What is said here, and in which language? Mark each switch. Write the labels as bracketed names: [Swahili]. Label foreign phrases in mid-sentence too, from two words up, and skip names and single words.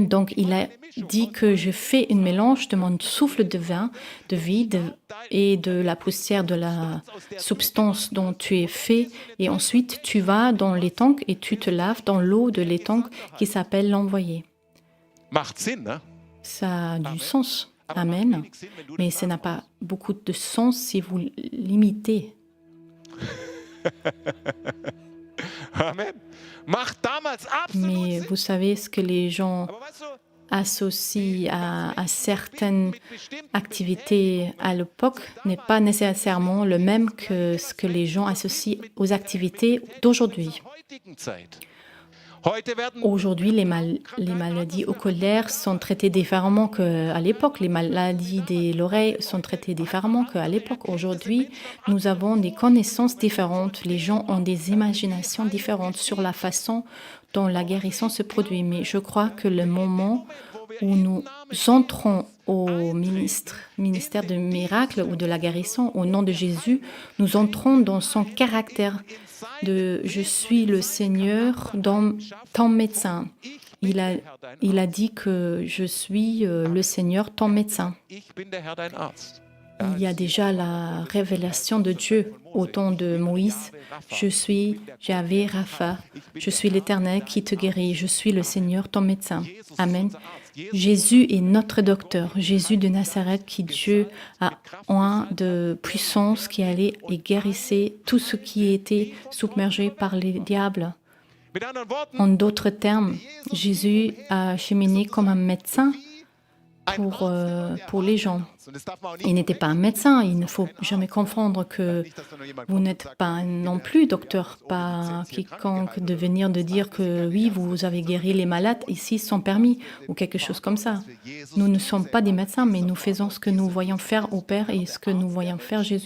[French] Donc il a dit que je fais un mélange de mon souffle de vin, de vie et de la poussière de la substance dont tu es fait. Et ensuite tu vas dans l'étang et tu te laves dans l'eau de l'étang qui s'appelle l'envoyé. [German] Macht Sinn, ne? [French] Ça a du sens. Amen. Mais ça n'a pas beaucoup de sens si vous l'imitez. Amen. [German] Macht damals absolut [French] Mais [German] Sinn. [French] vous savez ce que les gens [German] Aber weißt du, [French] associent à certaines activités à l'époque n'est pas nécessairement le même que ce que les gens associent aux activités d'aujourd'hui. [German] heutigen Zeit. Heute werden [French] Aujourd'hui, les maladies oculaires sont traitées différemment qu'à l'époque. Les maladies de l'oreille sont traitées différemment qu'à l'époque. Aujourd'hui, nous avons des connaissances différentes. Les gens ont des imaginations différentes sur la façon dont la guérison se produit. Mais je crois que le moment où nous entrons au ministère du miracle ou de la guérison, au nom de Jésus, nous entrons dans son caractère de « Je suis le Seigneur, ton médecin ». Il a dit que « Je suis le Seigneur, ton médecin ». [German] Ich bin der Herr dein Arzt. [French] Il y a déjà la révélation de Dieu au temps de Moïse. Je suis Yahvé Rapha, je suis l'Éternel qui te guérit, je suis le Seigneur, ton médecin. Amen. Jésus est notre docteur, Jésus de Nazareth qui Dieu a oint de puissance qui allait et guérissait tout ce qui était submergé par les diables. [German] Mit anderen Worten, [French] En d'autres termes, Jésus a cheminé comme un médecin pour les gens. [German] und das darf man auch nicht [French] Il n'était pas un médecin, il ne faut jamais confondre que vous n'êtes pas non plus docteur, pas quiconque de venir de dire que oui, vous avez guéri les malades ici sans permis ou quelque chose comme ça. Nous ne sommes pas des médecins, mais nous faisons ce que nous voyons faire au Père et ce que nous voyons faire Jésus.